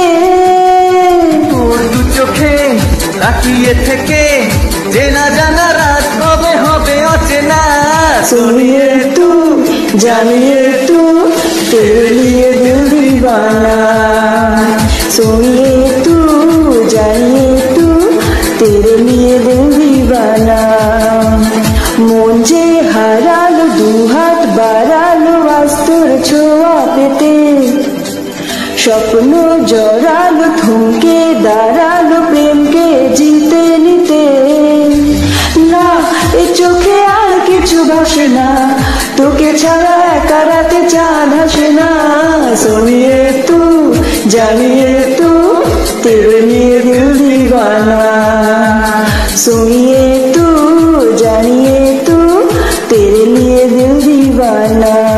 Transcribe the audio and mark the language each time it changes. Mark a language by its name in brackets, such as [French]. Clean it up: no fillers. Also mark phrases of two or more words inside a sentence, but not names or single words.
[Bangla] তোর দু চোখে তাকিয়ে থেকে চেনা জানা রাত কবে হবে অচেনা। [Hindi] सुनिए तू जानिए तू तेरे लिए दिल दीवाना, सुनिए तू जानिए तू तेरे लिए दिल दीवाना। [Bangla] মন যে হারালো দু হাত বাড়ালো আজ তোর ছোঁয়া পেতে, স্বপ্ন জড়ালো থমকে দাঁড়ালো প্রেমকে জিতে নিতে। না এ চোখে আর কিছু ভাসে না, তোকে ছাড়া একা রাতে চাঁদ হাসে না। [Hindi] सुनिए तू जानिए तू तेरे लिए दिल दीवाना, सुनिए तू जानिए तू तेरे लिए दिल दीवाना।